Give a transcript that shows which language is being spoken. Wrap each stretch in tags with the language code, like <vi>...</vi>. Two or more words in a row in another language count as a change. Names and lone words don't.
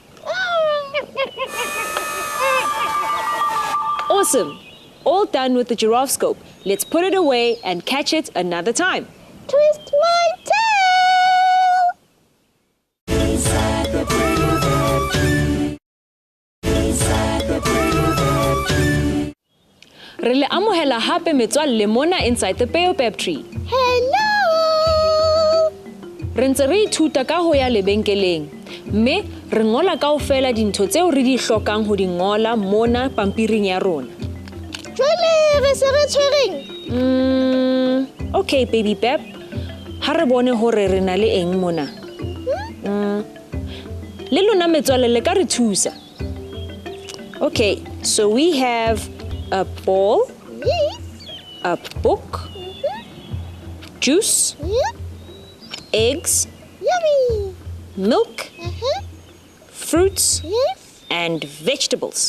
<en>Awesome. All done with the gyroscope. Let's put it away and catch it another time. Twist my tail! Inside the Baobab. Inside the Baobab.</en> <st>Re le amohela hape metswalle mona</st> <en>inside the Baobab tree. Hello!</en> <st>Re ntse re ithuta ka ho ya lebenkeleng. Mme re ngola kaofela dintho tseo re di hlokang ho di ngola mona pampiring ya rona. Jwale re se re tshwereng.</st> <en>Okay, Baby Bab.</en> <st>Ha re bone hore re na le eng mona. Le lona metswalle le ka re thusa.</st> <en>Okay, so we have a ball, Yes. a book, juice, Yep. eggs, Yummy. milk, fruits, Yes. and vegetables.</en>